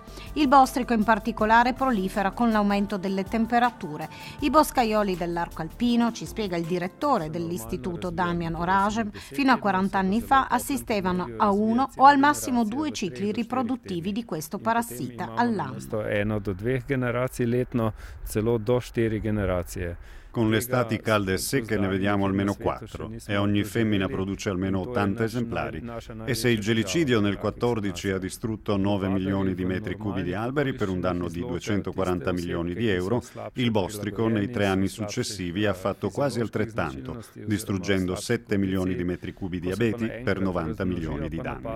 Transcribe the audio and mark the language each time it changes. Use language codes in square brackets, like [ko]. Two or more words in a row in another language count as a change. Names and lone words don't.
[it] Il bostrico in particolare prolifera con l'aumento delle temperature. I boscaioli dell'arco alpino, ci spiega il direttore dell'istituto Damian Orajem, fino a 40 anni fa assistevano a 1 o al massimo 2 cicli riproduttivi di questo parassita all'anno. [sl] Eno do 2 generacij letno, celo do 4 generacije. [it] Con le estati calde e secche ne vediamo almeno 4 e ogni femmina produce almeno 80 esemplari. E se il gelicidio nel 14 ha distrutto 9 milioni di metri cubi di alberi per un danno di 240 milioni di euro, il bostrico nei 3 anni successivi ha fatto quasi altrettanto, distruggendo 7 milioni di metri cubi di abeti per 90 milioni di danni.